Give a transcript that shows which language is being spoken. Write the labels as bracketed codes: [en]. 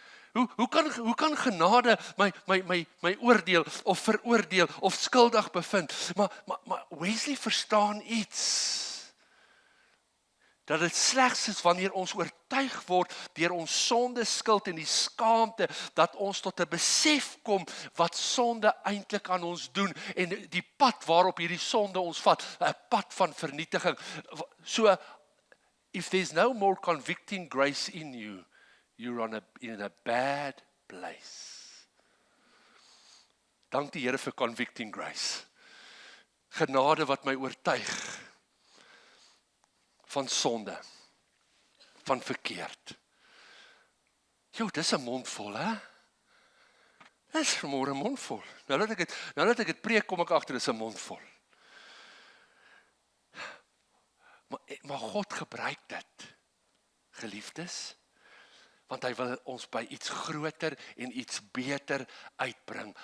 [af] Hoe kan genade my oordeel of veroordeel of skuldig bevind? Maar Wesley verstaan iets. Dat dit slegs is wanneer ons oortuig word deur ons sonde, skuld en die skaamte, dat ons tot 'n besef kom wat sonde eintlik aan ons doen en die pad waarop hierdie sonde ons vat, 'n pad van vernietiging. [en] So, if there's no more convicting grace in you, you're in a bad place. [af] Dank die Here vir [en] convicting grace. [af] Genade wat my oortuig van sonde, van verkeerd. Dis 'n mondvol, hè? Dis vanmôre 'n mondvol. Nou dat ek dit preek, kom ek agter dis 'n mondvol. Maar God gebruik dit, geliefdes, want hy wil ons by iets groter en iets beter uitbring.